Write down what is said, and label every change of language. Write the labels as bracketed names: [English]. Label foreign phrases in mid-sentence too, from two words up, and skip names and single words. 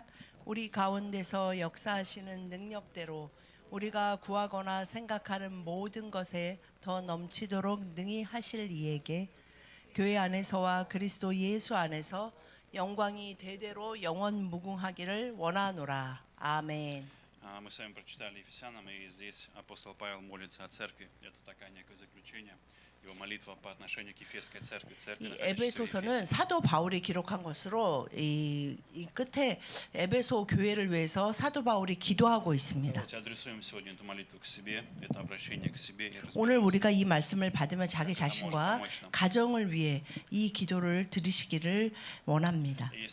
[Korean] 우리 가운데서 역사하시는 능력대로 우리가 구하거나 생각하는 모든 것에 더 넘치도록 능히 하실 이에게 교회 안에서와 그리스도 예수 안에서 영광이 대대로 영원 무궁하기를 원하노라. 아멘. [Russian] Мы с вами прочитали Ефесянам, и здесь апостол Павел молится о церкви. Это такая некое заключение, его молитва по отношению к Ефесской церкви. [Korean] 이 에베소서는 사도 바울이 기록한 것으로 이 끝에 에베소 교회를 위해서 사도 바울이 기도하고 있습니다. 오늘 우리가 이 말씀을 받으면 자기 자신과 가정을 위해 이 기도를 들으시기를 원합니다.